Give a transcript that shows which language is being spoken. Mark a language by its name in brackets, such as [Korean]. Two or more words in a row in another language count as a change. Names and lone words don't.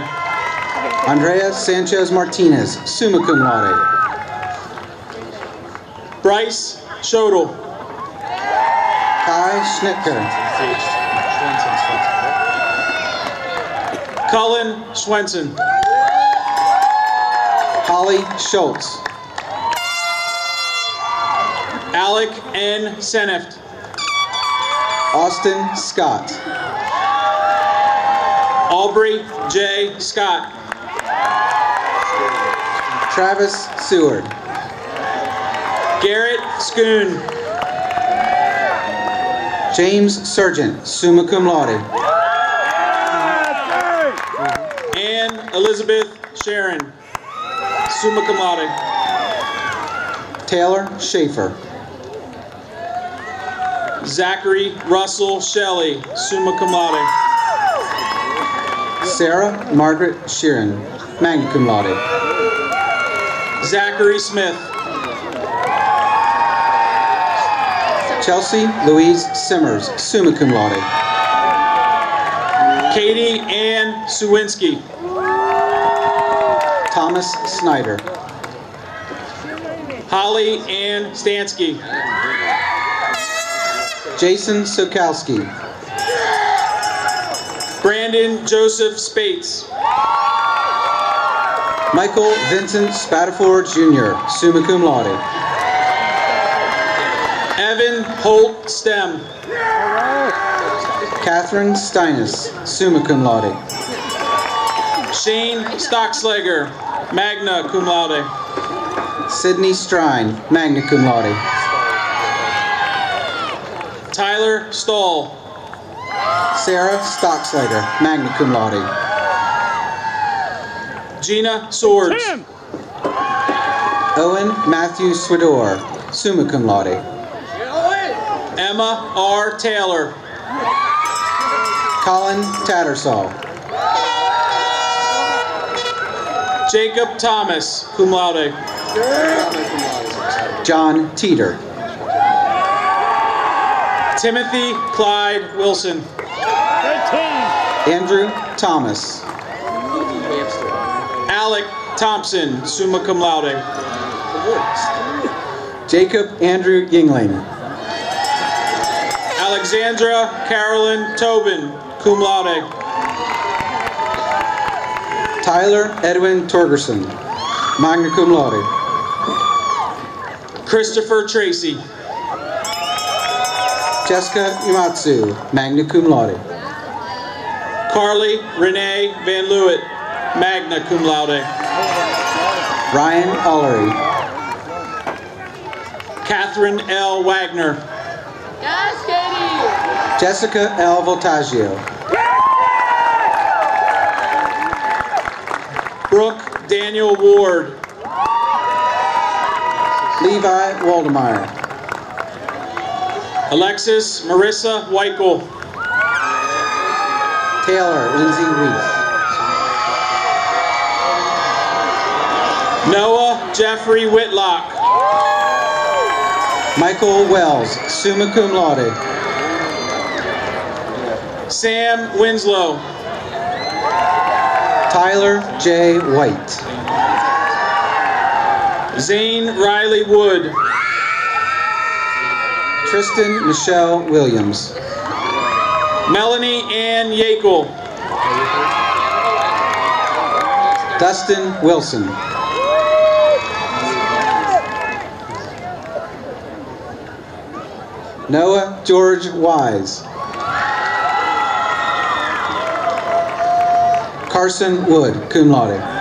[English] Andrea Sanchez Martinez, [Latin] summa cum laude. [English] Bryce Schodel. Kai Schnittker. Cullen Swenson. Holly Schultz. Alec N. Seneft. Austin Scott. Aubrey J. Scott. Travis Seward. Garrett Schoon. James Sargent, [Latin] summa cum laude. [English] Ann Elizabeth Sharon, [Latin] summa cum laude. [English] Taylor Schaefer. Zachary Russell Shelley, [Latin] summa cum laude. [English] Sarah Margaret Sheeran, [Latin] magna cum laude. [English] Zachary Smith. Chelsea Louise Simmers, [Latin] summa cum laude. [English] Katie Ann Sawinski. Thomas Snyder. Holly Ann Stansky. Jason Sokowski. Brandon Joseph Spates. Michael Vincent Spataford Jr., [Latin] summa cum laude. [English] Evan Holt Stem. Catherine Steinis, [Latin] summa cum laude. [English] Shane Stockslager, [Latin] magna cum laude. [English] Sydney Strine, [Latin] magna cum laude. [English] Tyler Stahl. Sarah Stockslager, [Latin] magna cum laude. [English] Gina Swords. Owen Matthew Swidor, [Latin] summa cum laude. [English] Emma R. Taylor. Colin Tattersall. Jacob Thomas, [Latin] cum laude. [English] John Teeter. Timothy Clyde Wilson. Andrew Thomas. Alec Thompson, [Latin] summa cum laude. [English] Jacob Andrew Yingling. Alexandra Carolyn Tobin, [Latin] cum laude. [English] Tyler Edwin Torgerson, [Latin] magna cum laude. [English] Christopher Tracy. Jessica Umatsu, [Latin] magna cum laude. [English] Carly Renee Van Leeuwen. [Latin] magna cum laude. [English] Ryan Ullery. Catherine L. Wagner. Yes, Katie! Jessica L. Voltaggio. Brooke Daniel Ward. Levi Waldemar. Alexis Marissa Weichel. Taylor Lindsay Reese. Noah Jeffrey Whitlock. Michael Wells, [Latin] summa cum laude. [English] Sam Winslow. Tyler J. White. Zane Riley Wood. Tristan Michelle Williams. Melanie Ann Yakel. Dustin Wilson. Noah George Wise. Carson Wood, [Latin] cum laude.